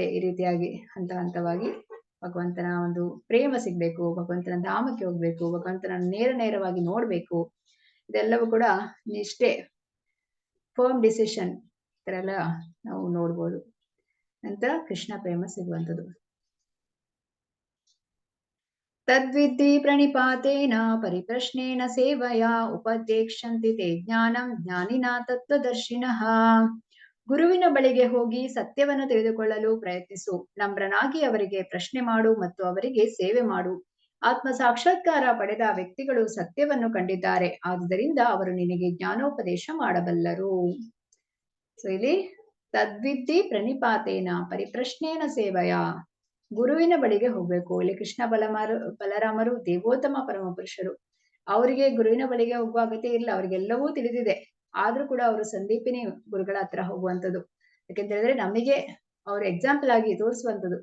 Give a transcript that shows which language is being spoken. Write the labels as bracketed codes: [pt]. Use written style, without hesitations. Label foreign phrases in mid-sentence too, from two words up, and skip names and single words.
[kn] ಈ ರೀತಿಯಾಗಿ ಹಂತವಾಗಿ ಭಗವಂತನ ಒಂದು ಪ್ರೇಮ ಸಿಗ್ಬೇಕು, ಭಗವಂತನ ಧಾಮಕ್ಕೆ ಹೋಗ್ಬೇಕು, ಭಗವಂತನ ನೇರವಾಗಿ ನೋಡ್ಬೇಕು. ಇದೆಲ್ಲವೂ ಕೂಡ ನಿಷ್ಠೆ, [en] firm decision [kn] ತರ ಎಲ್ಲ ನಾವು ನೋಡ್ಬೋದು. ನಂತರ ಕೃಷ್ಣ ಪ್ರೇಮ ಸಿಗುವಂಥದ್ದು. [sa] ತದ್ವಿದ್ಧಿ ಪ್ರಣಿಪಾತೇನ ಪರಿಪ್ರಶ್ನೇನ ಸೇವಯ ಉಪದೇಕ್ಷಂತಿ ತೇ ಜ್ಞಾನಂ ಜ್ಞಾನಿನ ತತ್ವದರ್ಶಿನಃ. [kn] ಗುರುವಿನ ಬಳಿಗೆ ಹೋಗಿ ಸತ್ಯವನ್ನು ತಿಳಿದುಕೊಳ್ಳಲು ಪ್ರಯತ್ನಿಸು, ನಮ್ರನಾಗಿ ಅವರಿಗೆ ಪ್ರಶ್ನೆ ಮಾಡು ಮತ್ತು ಅವರಿಗೆ ಸೇವೆ ಮಾಡು. ಆತ್ಮ ಸಾಕ್ಷಾತ್ಕಾರ ಪಡೆದ ವ್ಯಕ್ತಿಗಳು ಸತ್ಯವನ್ನು ಕಂಡಿದ್ದಾರೆ, ಆದುದರಿಂದ ಅವರು ನಿನಗೆ ಜ್ಞಾನೋಪದೇಶ ಮಾಡಬಲ್ಲರು. [sa] ಸೊ ಇಲ್ಲಿ ತದ್ವಿದ್ಧಿ ಪ್ರಣಿಪಾತೇನ ಪರಿಪ್ರಶ್ನೇನ ಸೇವಯ, [kn] ಗುರುವಿನ ಬಳಿಗೆ ಹೋಗ್ಬೇಕು. ಇಲ್ಲಿ ಕೃಷ್ಣ ಬಲರಾಮರು ದೇವೋತ್ತಮ ಪರಮ ಪುರುಷರು, ಅವರಿಗೆ ಗುರುವಿನ ಬಳಿಗೆ ಹೋಗುವ ಅಗತ್ಯ ಇಲ್ಲ, ಅವ್ರಿಗೆಲ್ಲವೂ ತಿಳಿದಿದೆ. ಆದ್ರೂ ಕೂಡ ಅವರು ಸಂದೀಪಿನಿ ಗುರುಗಳ ಹತ್ರ ಹೋಗುವಂಥದ್ದು. ಯಾಕೆಂತ ಹೇಳಿದ್ರೆ ನಮಗೆ ಅವ್ರ ಎಕ್ಸಾಂಪಲ್ ಆಗಿ ತೋರಿಸುವಂಥದ್ದು.